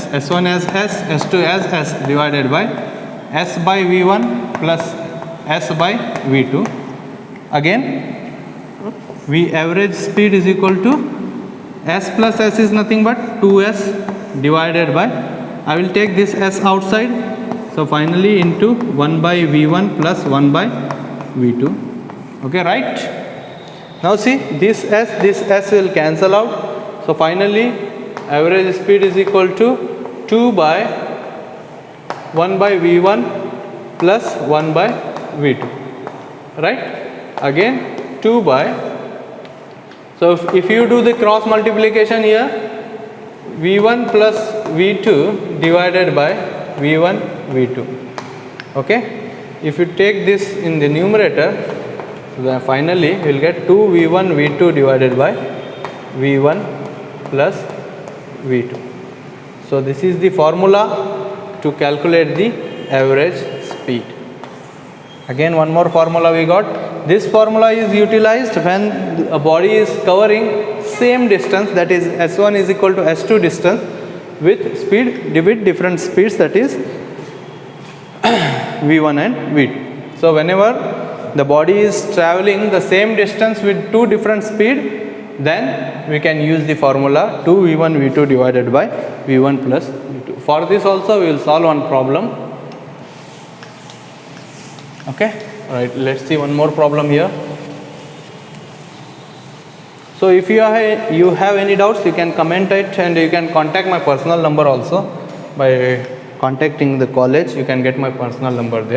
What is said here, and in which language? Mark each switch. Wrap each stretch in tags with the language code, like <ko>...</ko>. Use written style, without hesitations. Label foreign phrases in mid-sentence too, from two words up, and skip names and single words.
<en>S1 as S, S2 as S divided by S by V1 plus S by V2. Again, V average speed is equal to S plus S is nothing but 2S divided by, I will take this S outside, so finally into 1 by V1 plus 1 by V2. Okay, right? Now see, this S will cancel out. So finally average speed is equal to 2 by 1 by V1 plus 1 by V2. Right? Again 2 by, so if you do the cross multiplication here, V1 plus V2 divided by V1 V2. Okay? If you take this in the numerator, then finally you will get 2V1 V2 divided by V1 plus V2. So this is the formula to calculate the average speed. Again one more formula we got. This formula is utilized when a body is covering same distance, that is S1 is equal to S2 distance with speed with different speeds, that is V1 and V2. So whenever the body is traveling the same distance with two different speed, then we can use the formula 2V1 V2 divided by V1 plus V2. For this also we will solve one problem. Okay, right, let's see one more problem here. So if you have any doubts, you can comment it, and you can contact my personal number also. By contacting the college, you can get my personal number there.</en>